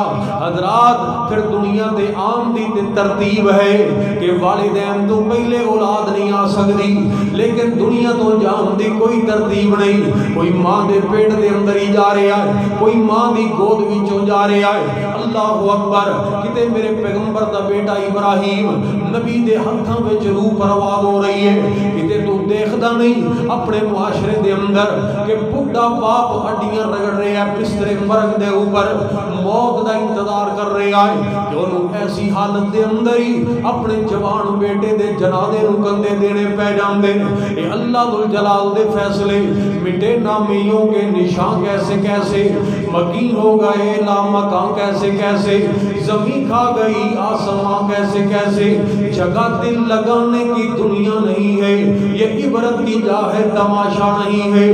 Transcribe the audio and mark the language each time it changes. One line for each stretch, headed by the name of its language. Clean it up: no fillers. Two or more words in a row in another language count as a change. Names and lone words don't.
Punjabi: حضرات پھر دنیا دے عام دی تے ترتیب ہے کہ والدین تو پہلے اولاد نہیں آ سکتی، لیکن دنیا تو جان دی کوئی ترتیب نہیں۔ کوئی ماں دے پیٹ دے اندر ہی جا رہا ہے، کوئی ماں دی گود وچوں جا رہا ہے۔
Arabic: اللہ اکبر،
Punjabi: کتے میرے پیغمبر دا بیٹا ابراہیم نبی دے ہتھاں وچ روح پرواز ہو رہی ہے، کتے تو دیکھدا نہیں اپنے معاشرے دے اندر کہ بڈھا باپ ہڈیاں رگڑ رہا ہے بستر مرگ دے اوپر، موت دا انتظار کر رہا ہے کہ انہوں ایسی حالت دے اندر ہی اپنے جوان بیٹے دے جنازے نوں کندے دینے پہ جاندے۔
Urdu: اے اللہ
Punjabi: ذوالجلال دے فیصلے،
Urdu: مٹے نامیوں کے نشان کیسے کیسے، مکین ہو گئے لامکان کیسے کیسے، زمین کھا گئی آسمان کیسے کیسے۔ جگہ دل لگانے کی دنیا نہیں ہے، یہ عبرت کی جا ہے تماشا نہیں ہے۔